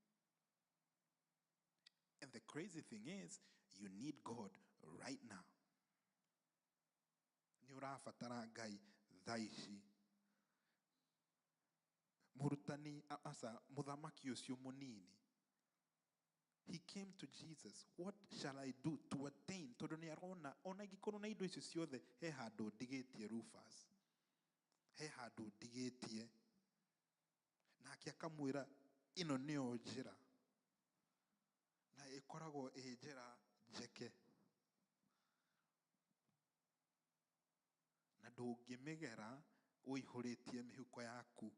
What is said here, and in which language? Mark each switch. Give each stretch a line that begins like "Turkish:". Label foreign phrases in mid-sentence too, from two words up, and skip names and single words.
English: And the crazy thing is, you need God right now.
Kikuyu: Nĩ ũrabatara Ngai thaa ici. Mũrutani mũthamaki ũcio mũnini,
English: he came to Jesus. What shall I do to attain?
Kikuyu: Tondũ nĩ arona, ona ingĩkorwo na indo icio ciothe, he handũ ndigĩtie Rufus. He handũ ndigĩtie. Nake akamwĩra, ĩno nĩyo njĩra. Na ĩkoragwo ĩ njĩra njeke. Na ndũngĩmĩgera ũihũrĩtie mĩhuko yaku.